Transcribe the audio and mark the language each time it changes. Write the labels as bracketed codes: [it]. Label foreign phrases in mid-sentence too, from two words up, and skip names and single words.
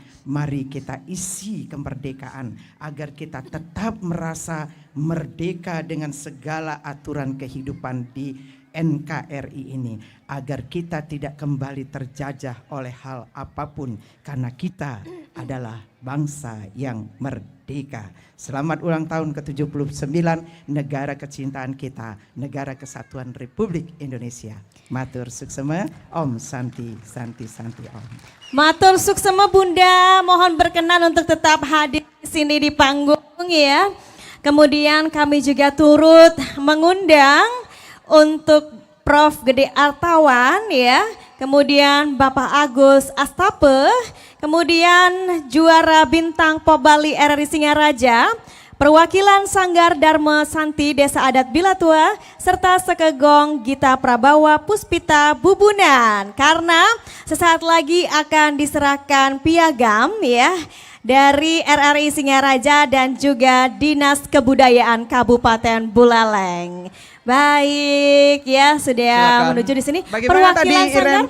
[id] Mari kita isi kemerdekaan agar kita tetap merasa merdeka dengan segala aturan kehidupan di NKRI ini. Agar kita tidak kembali terjajah oleh hal apapun. Karena kita adalah bangsa yang merdeka. Selamat ulang tahun ke-79 negara kecintaan kita, negara kesatuan Republik Indonesia. [ban] Matur suksema, [sa] Om Santi, Santi, Santi Om. [ban] Matur suksema [id] Bunda, mohon berkenan untuk tetap hadir di sini di panggung ya. Kemudian kami juga turut mengundang untuk Prof. Gede Artawan ya. Kemudian Bapak Agus Astape, kemudian juara bintang Pobali RRI Singaraja, perwakilan Sanggar Dharma Santi Desa Adat Bilatua, serta Sekegong Gita Prabawa Puspita Bubunan. Karena sesaat lagi akan diserahkan piagam ya dari RRI Singaraja dan juga Dinas Kebudayaan Kabupaten Buleleng. Baik ya, sudah Silakan. menuju di sini. Bagaimana tadi, Sanggar?